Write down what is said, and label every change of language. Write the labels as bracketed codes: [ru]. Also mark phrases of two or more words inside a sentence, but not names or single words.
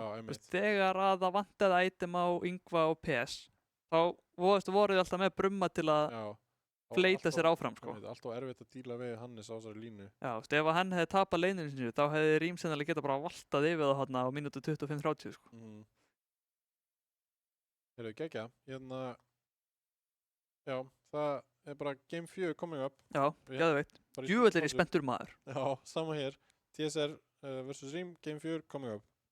[is] Þegar að það vantaði item á Yngva og PS þá voru þið alltaf með Brumma til að fleita sér áfram sko. Alltaf erfitt að díla við Hannes á þessari línu. Já, ef hann hefði tapað leininu sinni þá hefði Rím sennilega getað bara valtað yfir það á mínútu 25-30 sko. Heyrðu, geggja. Hérna, já, það er bara [en] Game 4 coming up. [is] Já, geðveikt. Djöfull er ég spenntur maður. Já, sama hér. TSR versus Rím, [en] Game 4 coming up.